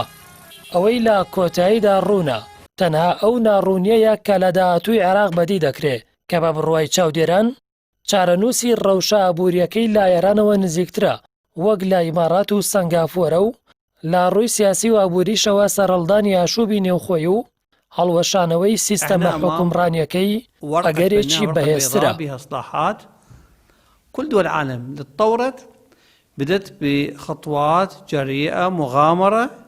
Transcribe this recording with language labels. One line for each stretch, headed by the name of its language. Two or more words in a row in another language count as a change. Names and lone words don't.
Central Kurdish: ئەوەی لە کۆتاییدا ڕوونە تەنها ئەو ناڕوونیەیە کە لە داهاتووی عێراق بەدی دەکرێت کە بە بڕوای چاودێران چارەنووسی ڕەوشە ئابوووریەکەی لا ئێرانەوە نزیکترە وەک لە ئیمارات و سنگافۆرە و لا ڕووی سیاسی و ئابووریشەوە سەرڕەڵدانی ئاشوبی نێوخۆی و هەڵوەشانەوەی سیستەمە حکومڕانیەکەی ئەگەرێکی بەهێزترە.
Arabic: كل دول العالم تطورت بدت بخطوات جريئة مغامرة